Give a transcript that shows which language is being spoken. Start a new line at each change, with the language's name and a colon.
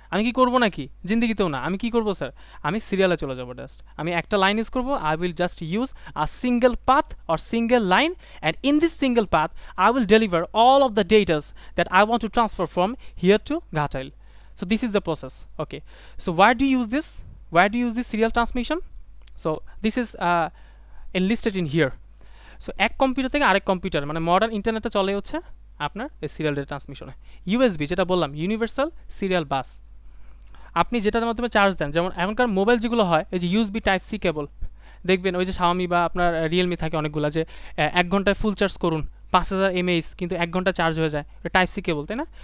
Bangla: আমি কি করবো নাকি, জিন্দিগিতেও না। আমি কি করবো স্যার, আমি সিরিয়ালে চলে যাবো, জাস্ট আমি একটা লাইন ইউজ করবো,
English: I will just use a single path or single line, and in this single path I will deliver all of the datas that I want to transfer from here to Ghatail. So this is the process. Okay, so why do you use this, serial transmission? So this is enlisted in here.
Bangla: So এক computer থেকে আরেক computer, মানে modern ইন্টারনেটে চলে হচ্ছে আপনার এই serial data ট্রান্সমিশনে। USB যেটা বললাম, ইউনিভার্সাল সিরিয়াল বাস, আপনি যেটার মাধ্যমে চার্জ দেন, যেমন এখনকার মোবাইল যেগুলো হয় এই যে ইউএসবি টাইপ সি কেবল, দেখবেন ওই যে শাওমি বা আপনার রিয়েলমি থাকে অনেকগুলো, যে 1 ঘন্টায় ফুল চার্জ করুন 5000 mAh, কিন্তু 1 ঘন্টা চার্জ হয়ে যায়, ওটা টাইপ সি কেবল, তাই না?